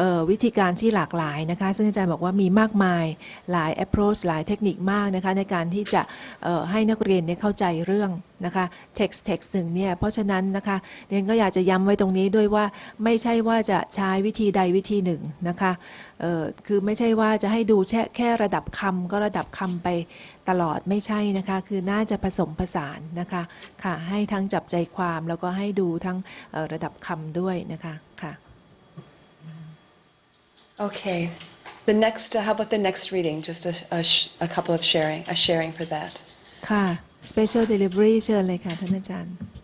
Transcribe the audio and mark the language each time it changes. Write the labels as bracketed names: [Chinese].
[Thai] วิธีการที่หลากหลายนะคะซึ่งอาจารย์บอกว่ามีมากมายหลาย approach หลายเทคนิคมากนะคะในการที่จะให้นักเรียนเนี่ยเข้าใจเรื่องนะคะ text หนึ่งเนี่ยเพราะฉะนั้นนะคะเรียนก็อยากจะย้ำไว้ตรงนี้ด้วยว่าไม่ใช่ว่าจะใช้วิธีใดวิธีหนึ่งนะคะ คือไม่ใช่ว่าจะให้ดูแค่ระดับคำก็ระดับคำไปตลอดไม่ใช่นะคะคือน่าจะผสมผสานนะคะค่ะให้ทั้งจับใจความแล้วก็ให้ดูทั้งระดับคำด้วยนะคะค่ะ [English] Okay. How about the next reading? Just a couple of sharing for that. [Thai] ค่ะ Special Delivery เชิญเลยค่ะท่านอาจารย์